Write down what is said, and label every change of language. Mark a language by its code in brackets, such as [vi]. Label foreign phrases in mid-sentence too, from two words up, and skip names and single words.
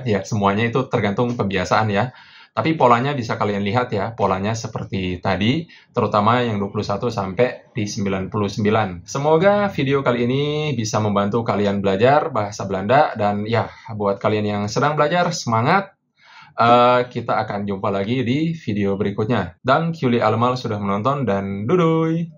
[id] Ya, semuanya itu tergantung pembiasaan ya. Tapi polanya bisa kalian lihat ya, polanya seperti tadi, terutama yang 21 sampai di 99. Semoga video kali ini bisa membantu kalian belajar bahasa Belanda, dan ya, buat kalian yang sedang belajar, semangat. Kita akan jumpa lagi di video berikutnya. [nl] Dank jullie allemaal [id] sudah menonton, dan doei!